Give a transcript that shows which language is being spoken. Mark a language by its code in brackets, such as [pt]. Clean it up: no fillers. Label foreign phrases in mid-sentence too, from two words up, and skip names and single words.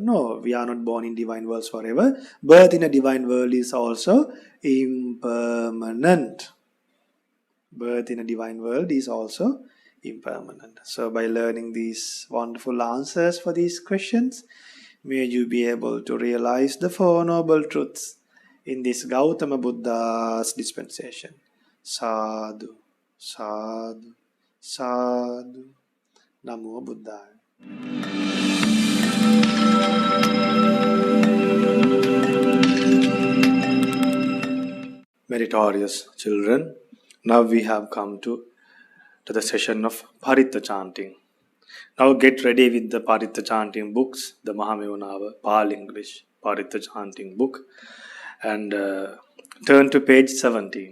[en] No, we are not born in divine worlds forever. Birth in a divine world is also impermanent. Birth in a divine world is also impermanent. So by learning these wonderful answers for these questions, may you be able to realize the Four Noble Truths in this Gautama Buddha's dispensation. [pi] Sadhu, sadhu, sadhu. Namo Buddhaya. [en] Meritorious children, now we have come to the session of Paritta chanting. Now get ready with the Paritta chanting books, the Maha Mangala Pali English Paritta chanting book, and turn to page 17.